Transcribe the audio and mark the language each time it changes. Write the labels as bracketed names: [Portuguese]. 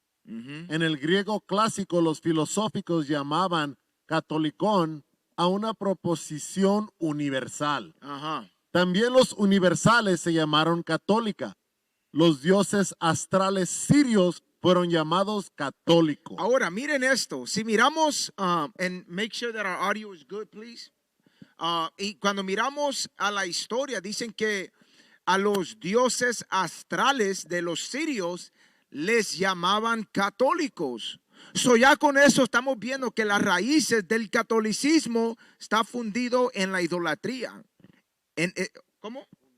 [Spanish] En el griego clásico, los filosóficos llamaban catolicón a una proposición universal. También los universales se llamaron católica. Los dioses astrales sirios fueron llamados católicos. Ahora, miren esto. Si miramos, [English] and make sure that our audio is good, please. [Spanish] Y cuando miramos a la historia, dicen que a los dioses astrales de los sirios les llamaban católicos. So ya con eso estamos viendo que las raíces del catolicismo está fundido en la idolatría. ¿Cómo?